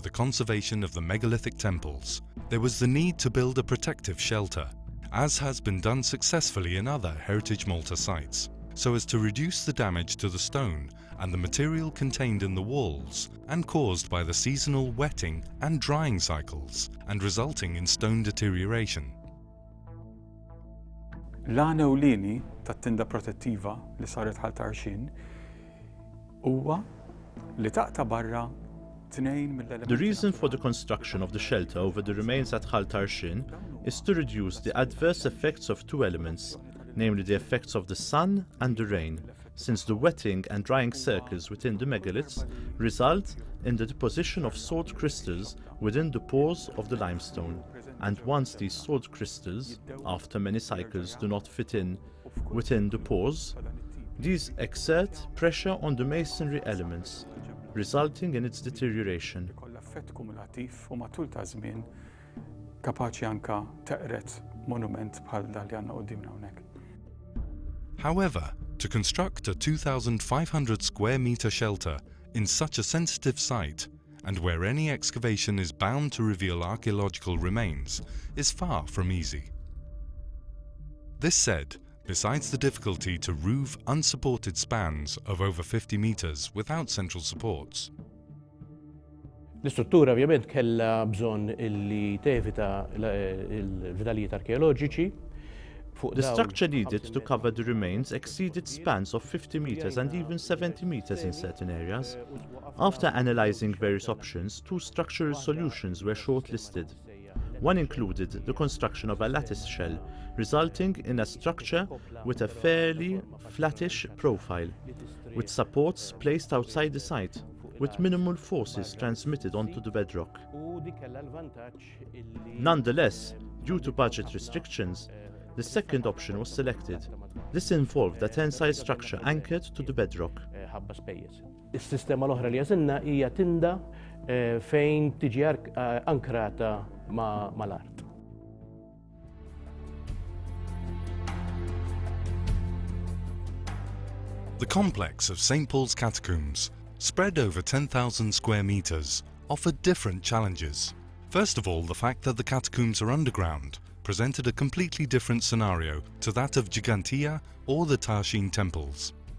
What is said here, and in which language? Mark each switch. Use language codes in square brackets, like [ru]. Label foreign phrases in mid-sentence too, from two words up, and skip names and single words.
[en] the Conservation of the Megalithic Temples, there was the need to build a protective shelter, as has been done successfully in other Heritage Malta sites, so as to reduce the damage to the stone and the material contained in the walls and caused by the seasonal wetting and drying cycles and resulting in stone deterioration. [mt] L-għana ewlieni tat-tinda protettiva li saret bħal Tarshin huwa li taqta' barra tnejn mill-elementi. [en] The reason for the construction of the shelter over the remains at Khal Tarshin is to reduce the adverse effects of two elements, namely the effects of the sun and the rain, since the wetting and drying circles within the megaliths result in the deposition of salt crystals within the pores of the limestone. And once these salt crystals, after many cycles, do not fit in within the pores, these exert pressure on the masonry elements, resulting in its deterioration. [mt] Effett kumulattiv u matul ta' żmien kapaċi anke teqret monument bħal dak li għandna qudiemna hawnhekk. [en] However, to construct a 2,500 square meter shelter in such a sensitive site, and where any excavation is bound to reveal archaeological remains, is far from easy. This said, besides the difficulty to roof unsupported spans of over 50 meters without central supports, [mt] L-istruttura ovvjament kellha bżonn illi tevita l-vitalijiet arkeoloġiċi. [en] The structure needed to cover the remains exceeded spans of 50 meters and even 70 meters in certain areas. After analyzing various options, two structural solutions were shortlisted. One included the construction of a lattice shell, resulting in a structure with a fairly flattish profile, with supports placed outside the site, with minimal forces transmitted onto the bedrock. Nonetheless, due to budget restrictions, the second option was selected. This involved a tensile structure anchored to the bedrock. [mt] Is-sistema l-oħra li għażilna hija tinda fejn tiġi ankrata mal-art. [en] the complex of St. Paul's Catacombs, spread over 10,000 square meters, offered different challenges. First of all, the fact that the catacombs are underground presented a completely different scenario to that of Gigantia or the Tarshin temples.